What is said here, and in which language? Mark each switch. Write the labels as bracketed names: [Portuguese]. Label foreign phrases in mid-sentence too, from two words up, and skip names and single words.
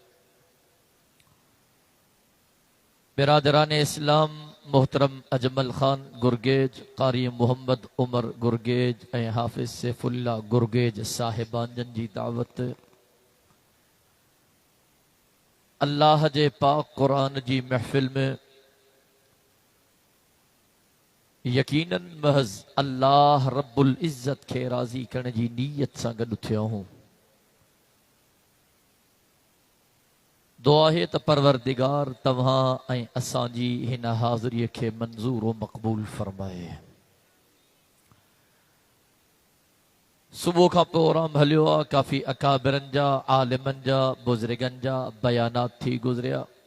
[Sindhi] बिरादरान इस्लाम मोहतरम अजमल खान गुरगेज, कारी मोहम्मद उमर गुरगेज ऐं हाफिज सैफुल्ला गुरगेज साहिबान जी दावत अल्लाह जे पाक कुरान जी महफिल में यकीनन महज अल्लाह रब्बुल इज़्ज़त [Urdu] کے راضی کرنے [Sindhi] जी नीयत सां गॾु थिया हूं। दुआ है त परवरदिगार तव्हां ऐं असांजी हिन हाज़िरीअ खे मंज़ूर व मक़बूल फरमाए। सुबुह का प्रोग्राम हलियो आहे, काफ़ी अकाबिरनि जा, आलिमनि जा, बुज़ुर्गनि जा बयानात थी गुज़रिया।